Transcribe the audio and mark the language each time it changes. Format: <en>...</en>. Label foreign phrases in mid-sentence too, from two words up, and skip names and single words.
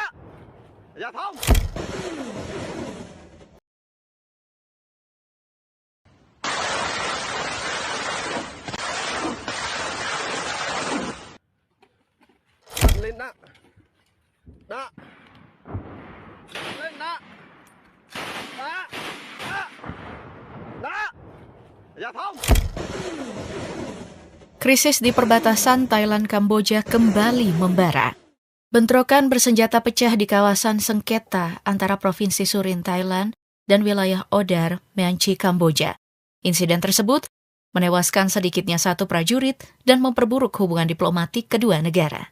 <vi>Dạ thông. Lên đó. Đó. Lên đó. Đó. Đó. Đó. Dạ thông.</vi> <id>Krisis di perbatasan Thailand-Kamboja kembali membara. Bentrokan bersenjata pecah di kawasan sengketa antara Provinsi Surin Thailand dan wilayah Odar, Meanchi, Kamboja. Insiden tersebut menewaskan sedikitnya 1 prajurit dan memperburuk hubungan diplomatik kedua negara.</id>